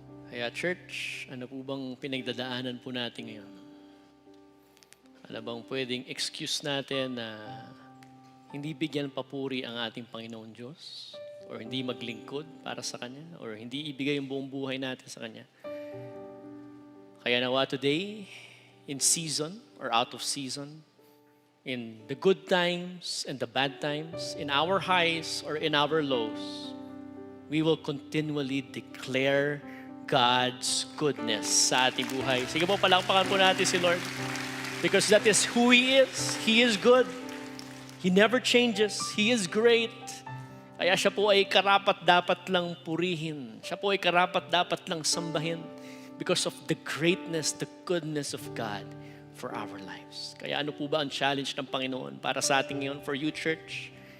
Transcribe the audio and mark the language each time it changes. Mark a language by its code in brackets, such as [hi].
[tl] Kaya church, ano po bang pinagdadaanan po natin ngayon? Ano bang pwedeng excuse natin na hindi bigyan papuri ang ating Panginoon Diyos? Or hindi maglingkod para sa Kanya? Or hindi ibigay yung buong buhay natin sa Kanya? Kaya nawa [en] today, in season or out of season, in the good times and the bad times, in our highs or in our lows, we will continually declare God's goodness [tl] sa ating buhay. Sige po, palakpakan po natin si Lord. [en] Because that is who He is. He is good. He never changes. He is great. [tl] Kaya siya po ay karapat-dapat lang purihin. Siya po ay karapat-dapat lang sambahin [en] because of the greatness, the goodness of God for our lives. [tl] Kaya ano po ba ang challenge ng Panginoon para sa ating ngayon, [en] for you church?